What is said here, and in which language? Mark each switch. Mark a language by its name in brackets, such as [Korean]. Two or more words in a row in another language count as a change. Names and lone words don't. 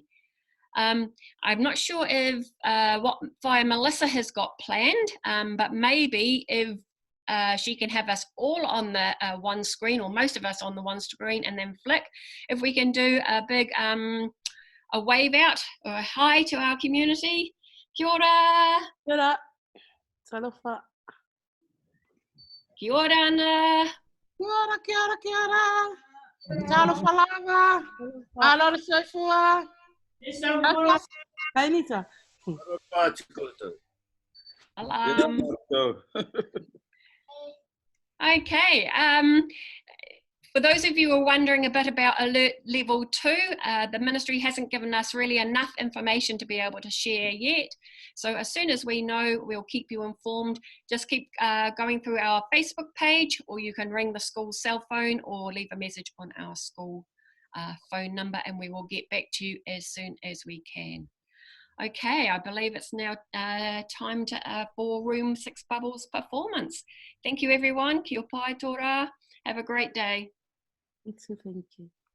[English] I'm not sure if what Melissa has got planned, but maybe if she can have us all on the one screen, or most of us on the one screen, and then flick. If we can do a big a wave out or a hi to our community. [Māori] Kia ora. Kia ora. [Samoan] Talofa. [Māori] Kia ora ana. Kia ora, kia ora, kia ora. [Samoan] Talofa lava. Alora soifua. Kainita. [English] Okay, for those of you who are wondering a bit about Alert Level 2, the Ministry hasn't given us really enough information to be able to share yet. So as soon as we know, we'll keep you informed. Just keep going through our Facebook page, or you can ring the school cell phone or leave a message on our school phone number, and we will get back to you as soon as we can. Okay, I believe it's now time for Room 6 Bubbles performance. Thank you, everyone. [Māori] Kia pai tōra. [English] Have a great day. Thank you.